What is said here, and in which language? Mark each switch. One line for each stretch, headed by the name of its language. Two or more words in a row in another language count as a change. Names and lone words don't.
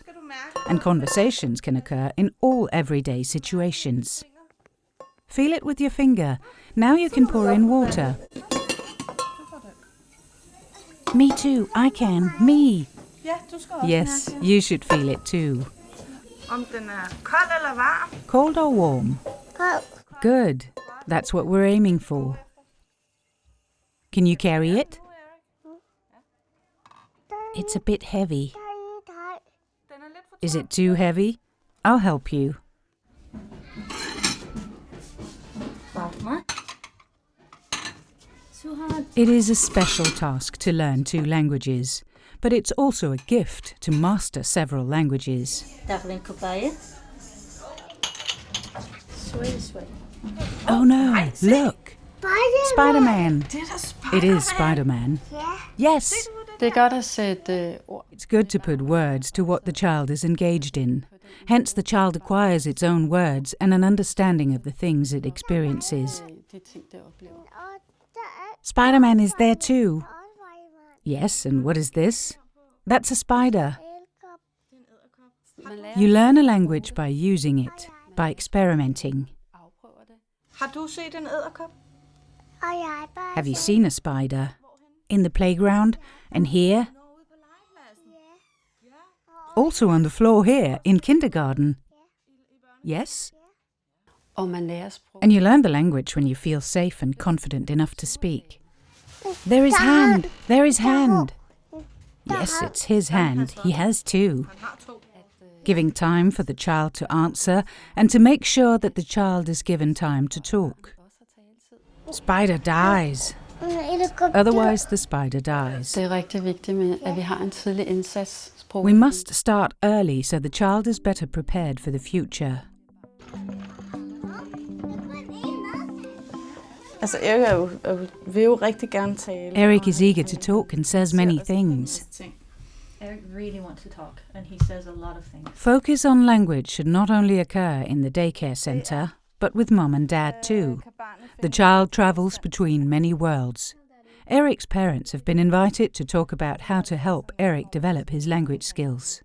English: And conversations can occur in all everyday situations. Feel it with your finger. Now you can pour in water. Me too, I can. Me. Yes, you should feel it too.
Danish: Om den er kold eller varm?
English: Cold or warm? Good. That's what we're aiming for. Can you carry it? It's a bit heavy. Is it too heavy? I'll help you. It is a special task to learn 2 languages, but it's also a gift to master several languages. Oh no, look! Spider-Man! It is Spider-Man. Yes!
Danish: Det er godt at sætte ord.
English: It's good to put words to what the child is engaged in. Hence the child acquires its own words and an understanding of the things it experiences.
Danish: De ting, det oplever.
English: Spider-Man is there too. Yes, and what is this? That's a spider. You learn a language by using it, by experimenting.
Danish: Har du set en edderkop?
English: Have you seen a spider? In the playground and here? Also on the floor here in kindergarten? Yes?
Danish: Og man lærer sprog.
English: And you learn the language when you feel safe and confident enough to speak. There is hand! There is hand! Yes, it's his hand. He has 2. Giving time for the child to answer and to make sure that the child is given time to talk. Spider dies. Otherwise the spider dies.
Danish: Det er rigtig vigtigt med, at vi har en tidlig indsats.
English: We must start early so the child is better prepared for the future.
Danish: Altså, Erik vil jo rigtig gerne tale.
English: Eric is eager to talk and says many things. Eric really wants to talk, and he says a lot of things. Focus on language should not only occur in the daycare center, but with mom and dad too. The child travels between many worlds. Eric's parents have been invited to talk about how to help Eric develop his language skills.